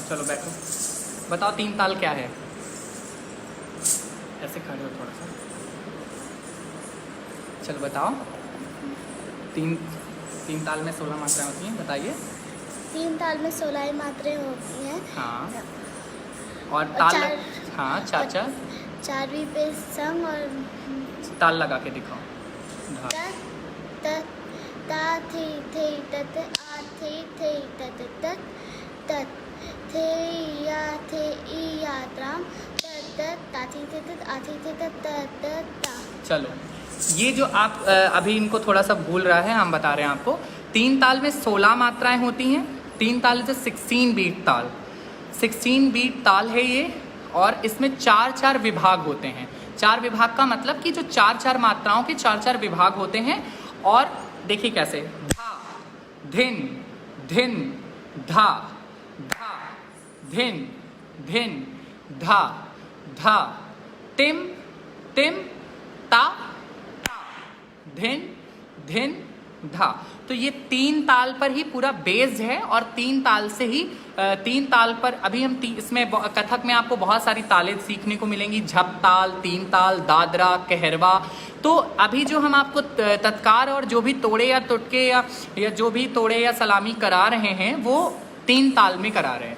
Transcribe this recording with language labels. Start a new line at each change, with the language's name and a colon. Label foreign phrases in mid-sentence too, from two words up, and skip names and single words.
Hindi: चलो बैठो, बताओ 3 ताल क्या है। ऐसे खड़े हो थोड़ा सा, चलो बताओ। तीन ताल में 16 मात्राएं होती हैं, बताइए। 3 ताल में 16 मात्राएं होती हैं। हाँ, और ताल हाँ, चार चारवीं पे संग और ताल लगा के दिखाओ। त त ता थे तत आ थे तत तत तत थे या थे ई यात्राम तत ता थे तत आ थे तत तत ता। चलो, ये जो आप अभी इनको थोड़ा सा भूल रहा है, हम बता रहे हैं आपको। 3 ताल में 16 मात्राएं होती हैं। 3 ताल जो 16 बीट ताल, 16 बीट ताल है ये, और इसमें 4 विभाग होते हैं। 4 विभाग का मतलब कि जो 4 मात्राओं के 4 विभाग होते हैं। और देखिए कैसे, धा धिन धिन धा धा धिन धिन धा धा तिम तिम ता ता धिन धिन धा। तो ये 3 ताल पर ही पूरा बेस्ड है, और 3 ताल से ही 3 ताल पर अभी हम इसमें कथक में आपको बहुत सारी तालें सीखने को मिलेंगी। झप ताल, 3 ताल, दादरा, कहरवा। तो अभी जो हम आपको तत्कार और जो भी तोड़े या टुटके या जो भी तोड़े या सलामी करा रहे हैं वो 3 ताल में करा रहे हैं।